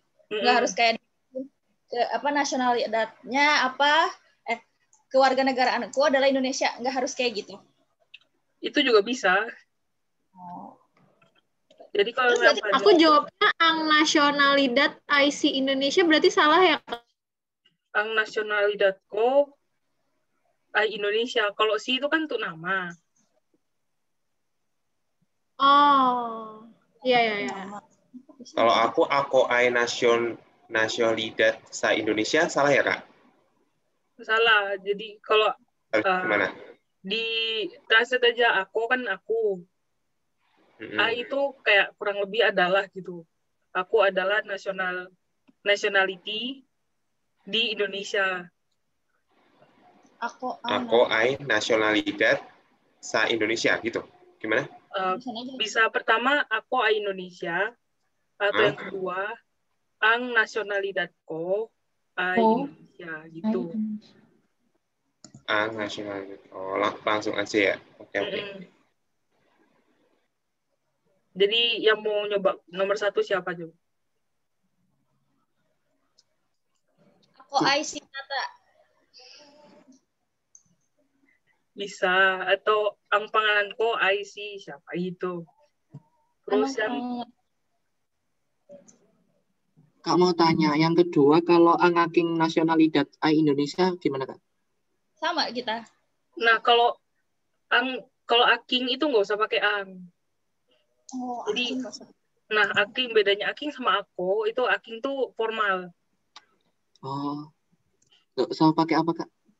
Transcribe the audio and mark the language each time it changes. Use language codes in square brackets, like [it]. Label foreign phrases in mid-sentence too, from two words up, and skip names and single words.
[id] Nggak harus kayak nasionalidatnya apa, kewarganegaraanku adalah Indonesia, nggak harus kayak gitu. Itu juga bisa. Jadi kalau aku jawabnya [tl] ang nasionalidad IC Indonesia [id] berarti salah ya? [tl] Ang nasionalidatko ay Indonesia. [id] Kalau si itu kan untuk nama. Oh, iya. Kalau aku [tl] ay nasionalidad sa Indonesia, [id] salah ya, Kak? Salah. Jadi kalau gimana? Di translate aja aku kan aku. A itu kayak kurang lebih adalah gitu. Aku adalah nationality di Indonesia. Aku [tl] ay nasionalidad sa Indonesia [id] gitu. Gimana? Bisa pertama aku [tl] ay Indonesia [id] atau yang kedua [tl] ang nasionalidadko ay Indonesia [id] gitu. [tl] Ang nasionalidad. [id] Oh, langsung aja ya. Oke. Jadi yang mau nyoba nomor 1 siapa coba? [tl] Ako ay si Tata. [id] bisa, atau [tl] ang pangalan ko ay si [id] siapa itu. Terus yang Kak mau tanya, yang kedua kalau [tl] ang aking nasionalidad ay Indonesia [id] gimana Kak? sama kita. nah kalau aking itu nggak usah pakai ang. Oh, Jadi, aking kosong. nah aking bedanya aking sama aku itu aking tuh formal. Oh, nggak usah pakai apa Kak?